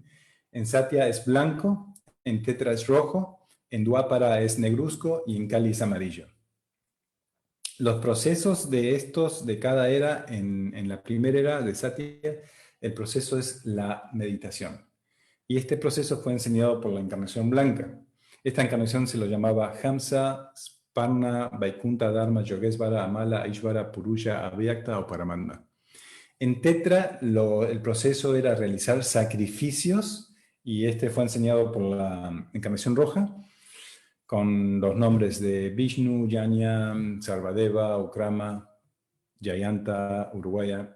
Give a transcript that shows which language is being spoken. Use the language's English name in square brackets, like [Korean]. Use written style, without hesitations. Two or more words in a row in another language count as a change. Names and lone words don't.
[Spanish] En Satya es blanco, en Tetra es rojo, en Dwapara es negruzco y en Kali es amarillo. Los procesos de estos, de cada era, en la primera era de Satya, el proceso es la meditación. Y este proceso fue enseñado por la encarnación blanca. Esta encarnación se lo llamaba Hamsa, Sparna, Vaikunta, Dharma, Yogesvara, Amala, Ishvara, Purusha, Avyakta o Paramatma. En Tetra el proceso era realizar sacrificios y este fue enseñado por la encarnación roja con los nombres de Vishnu, Yanya, Sarvadeva, Ukrama, Jayanta, Urvaya.